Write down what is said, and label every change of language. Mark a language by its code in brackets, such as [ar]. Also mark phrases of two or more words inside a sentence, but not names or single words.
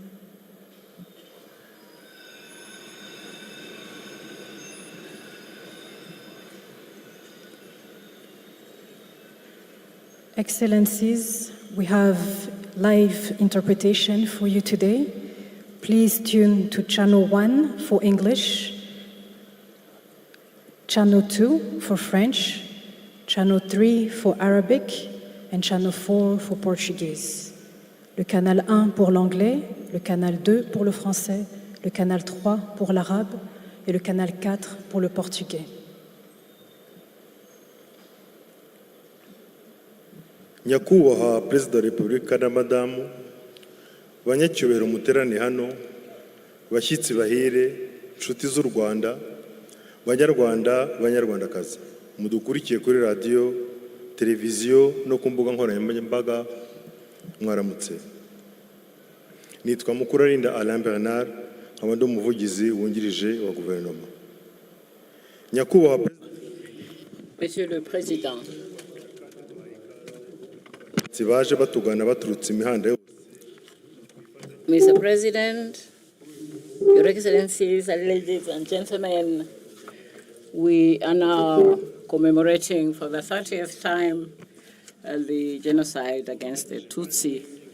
[en] Excellencies, we have live interpretation for you today. Please tune to channel 1 for English, channel 2 for French, channel 3 for Arabic, and channel 4 for Portuguese. [fr] Le canal 1 pour l'anglais, le canal 2 pour le français, le canal 3 pour l'arabe et le canal 4 pour le portugais. [rw] Nyakubahwa Perezida wa Repubulika na Madamu, banyacyubahiro muterane hano, bashyitsi bahire, nshuti z'u Rwanda, Banyarwanda, Banyarwandakazi, mudukurikiye kuri radio, televiziyo no ku mbuga nkoranyambaga, mwaramutse. Nitwa Mukurarinda Alain Bernard, nkaba ndi umuvugizi wungirije wa guverinoma. Nyakubahwa [fr] Monsieur le Président, [en] Mr. President, Your Excellencies, ladies and gentlemen, we are now commemorating for the 30th time the genocide against the Tutsi.